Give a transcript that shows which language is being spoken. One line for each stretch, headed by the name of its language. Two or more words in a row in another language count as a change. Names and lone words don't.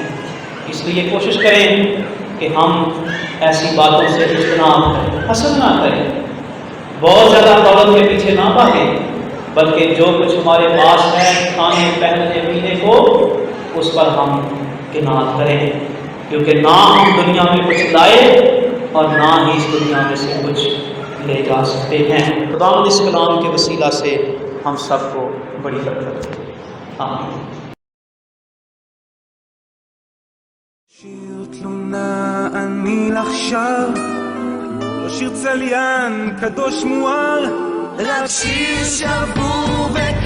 Urdu: اس لیے کوشش کریں کہ ہم ایسی باتوں سے اجتناب کریں، حسد نہ کریں، بہت زیادہ دولت کے پیچھے نہ بھاگیں، بلکہ جو کچھ ہمارے پاس ہے کھانے پہننے پینے کو، اس پر ہم کنار کریں، کیونکہ نہ ہم دنیا میں کچھ لائے اور نہ ہی اس دنیا میں سے کچھ لے جا سکتے ہیں. خداوند اس کلام کے وسیلہ سے ہم سب کو بڑی برکت دے. आमीन।
Hebrew: שיר תלונה אני עכשיו, לא שיר צליין קדוש מואר, רק שיר שבור